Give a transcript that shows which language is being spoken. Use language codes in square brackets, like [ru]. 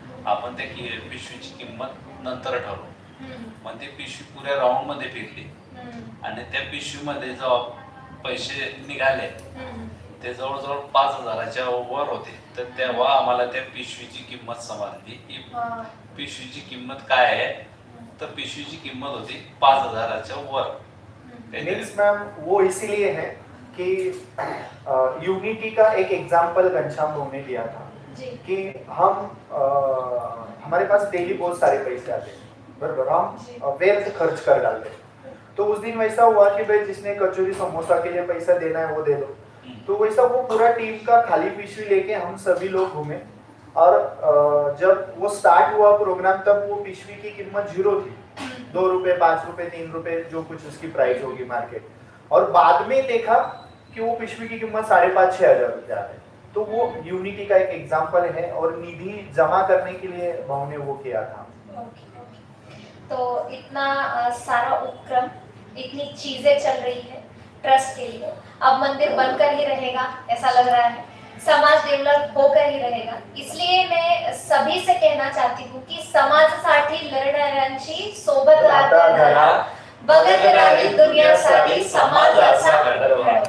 [mr] आपण त्या पिशवीची किंमत नंतर ठरवू. मग ती पिशवी पुऱ्या राऊंड मध्ये फिरली आणि त्या पिशवीमध्ये जेव्हा पैसे निघाले ते जवळजवळ 5,000च्या वर होते. तर तेव्हा आम्हाला त्या पिशवीची किंमत समजली की पिशवीची किंमत काय आहे. तर पिशवीची किंमत होती 5,000च्या वर. [hi] मीन्स मैम वो इसीलिए है कि यूनिटी का एक एग्जाम्पल घनश्याम भाऊ ने दिया था कि हम हमारे पास डेली बहुत सारे पैसे आते हैं, बराबर, हम व्यर्थ खर्च कर डालते हैं. तो उस दिन वैसा हुआ कि भाई जिसने कचौरी समोसा के लिए पैसा देना है वो दे दो. तो वैसा वो पूरा टीम का खाली पिशवी लेके हम सभी लोग घूमे और जब वो स्टार्ट हुआ प्रोग्राम तब वो पिशवी की कीमत 0 थी. 2 रुपए, 5 रुपए, 3 रुपए, जो कुछ उसकी प्राइस होगी मार्केट. और बाद में देखा कि वो पिशवी की कीमत 5,500-6 हजार रुपया है. तो वो यूनिटी का एक एग्जाम्पल है और निधि जमा करने के लिए भाव ने वो किया था. तो इतना सारा उपक्रम, इतनी चीजें चल रही है ट्रस्ट के लिए. अब मंदिर बनकर ही रहेगा ऐसा लग रहा है, समाज डेव्हलप होकर ही रहेगा. इसलिए मैं सभी से कहना चाहती हूँ की [mr] समाजासाठी लढणाऱ्यांची सोबत राहता बघत राहील दुनियासाठी समाजाचा घडव.